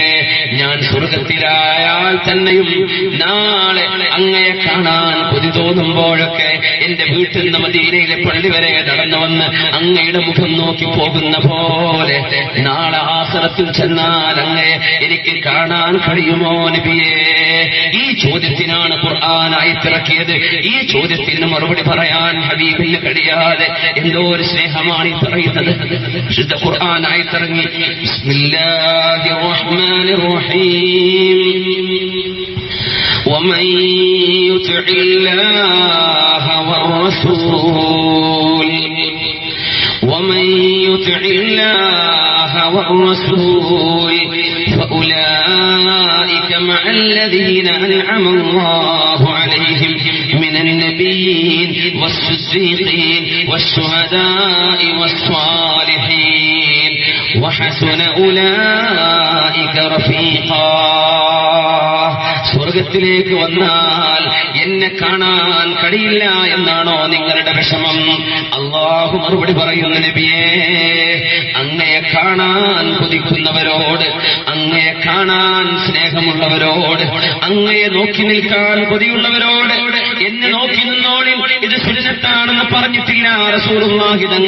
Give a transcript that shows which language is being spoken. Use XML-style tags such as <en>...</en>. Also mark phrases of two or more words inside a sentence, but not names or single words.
<ml>ഞാൻ സ്വർഗത്തിലായാൽ തന്നെയും നാളെ അങ്ങയെ കാണാൻ കൊതി തോന്നുമ്പോഴൊക്കെ എന്റെ വീട്ടിൽ നിന്ന് മദീനയിലെ പള്ളി വരെ നടന്നു വന്ന് അങ്ങയുടെ മുഖം നോക്കി പോകുന്ന പോലെ നാളെ ആഖിറത്തിൽ ചെന്നാൽ അങ്ങയെ എനിക്ക് കാണാൻ കഴിയുമോ നബിയെ? ഈ ചോദ്യത്തിനാണ് ഖുർആൻ ആയത്തിറക്കിയത്. ഈ ചോദ്യത്തിന് മറുപടി പറയാൻ ഹബീബിന് കഴിയാതെ എന്തോ ഒരു സ്നേഹമാണ് ഈ പറയുന്നത്. വിശുദ്ധ ഖുർആൻ ആയത്തിറങ്ങി.</ml> <ar>بسم الله الرحمن الرحيم. ومن يطع الله والرسول ومن يطع الله والرسول فأولئك مع الذين أنعم الله عليهم من النبيين والصديقين والشهداء والصالحين وحسن أولئك رفيقا.</ar> <ml>സ്വർഗത്തിലേക്ക് വന്നാൽ എന്നെ കാണാൻ കഴിയില്ല എന്നാണോ നിങ്ങളുടെ വിഷമം? അല്ലാഹു മറുപടി പറയുന്നു നബിയേ, അങ്ങയെ കാണാൻ കൊതിക്കുന്നവരോട്, അങ്ങയെ കാണാൻ സ്നേഹമുള്ളവരോട്, അങ്ങയെ നോക്കി നിൽക്കാൻ കൊതിയുള്ളവരോട് എന്നെ നോക്കി നിന്നോളിൽ, ഇത് സുന്നത്താണെന്ന് പറഞ്ഞിട്ടില്ല റസൂലുള്ളാഹി തങ്ങൾ.</ml>